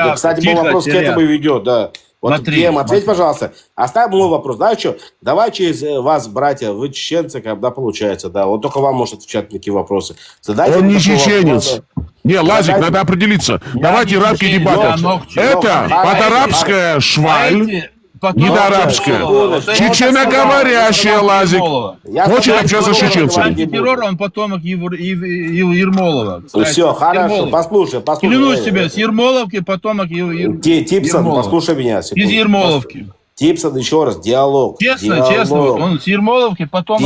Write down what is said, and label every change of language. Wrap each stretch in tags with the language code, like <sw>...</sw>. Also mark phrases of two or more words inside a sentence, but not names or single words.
<ru>Вот, кстати, мой вопрос к этому ведет, да. Вот, Кем, ответь, пожалуйста. Оставь мой вопрос. Знаешь что? Давай через вас, братья, вы чеченцы, когда получается, да. Вот только вам может отвечать на такие вопросы. Задайте Он не чеченец. Не, Лазик, надо определиться. Давайте рамки дебата. Это подарабская шваль, недоарабская. Чеченоговорящая, Лазик. Хочет общаться с чеченцами. Антитеррор, он потомок Ермолова. Все, хорошо, послушай. Клянусь тебе, с Ермоловки потомок Типсон, послушай меня. Из Ермоловки. Типсон, еще раз, диалог. Честно, он с Ермоловки потомок</ru>